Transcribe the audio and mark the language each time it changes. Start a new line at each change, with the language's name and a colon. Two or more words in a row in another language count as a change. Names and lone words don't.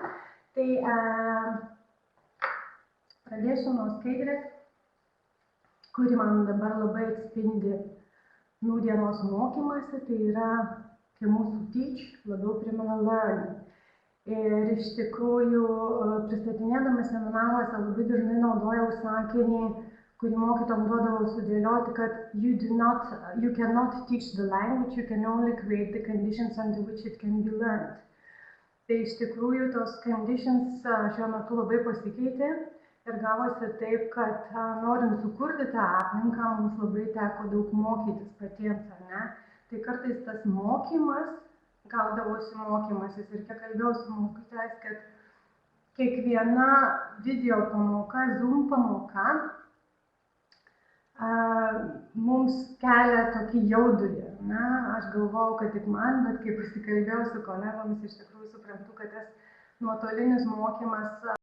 Lithuanian: Tai pradėsiu nuo skaidrės, kuri man dabar labai atspindi nūdienos mokymasi, tai yra, kai mūsų teach labiau primena learn. Ir iš tikrųjų, pristatinėdama seminaruose labai dažnai naudojau sakinį, kurį mokytojams duodavau sudėlioti, kad
English: you cannot teach the language, you can only create the conditions under which it can be learned.
Lithuanian: Tai iš tikrųjų tos conditions šiuo metu labai pasikeitė. Ir gavosi taip, kad norint sukurti tą aplinką, mums labai teko daug mokytis patiems, ar ne? Tai kartais tas mokymas, gaudavosi mokymasis ir kiek kalbėjau su mokytojais, kad kiekviena video pamoka, Zoom pamoka mums kelia tokį jaudulį, Na, aš galvojau, kad tik man, bet kai pasikalbėjau su kolegomis, iš tikrųjų suprantu, kad tas nuotolinis mokymas